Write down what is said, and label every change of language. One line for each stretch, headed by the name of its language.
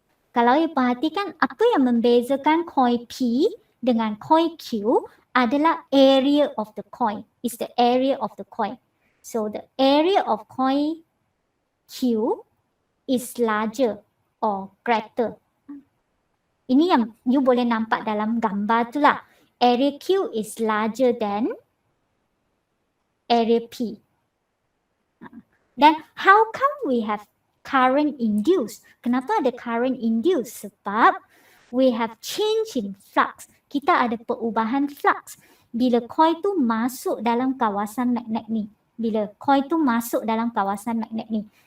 Malay: Kalau you perhatikan, apa yang membezakan coin P dengan coin Q adalah
English: area of the coin. It's the area of the coin. So, the area of coin Q is larger or greater.
Malay: Ini yang you boleh nampak dalam gambar tu lah.
English: Area Q is larger than area P. Then how come we have current induced?
Malay: Kenapa ada
English: current induced?
Malay: Sebab
English: we have change in flux.
Malay: Kita ada perubahan flux. Bila coil tu masuk dalam kawasan magnet ni. Bila coil tu masuk dalam kawasan magnet ni.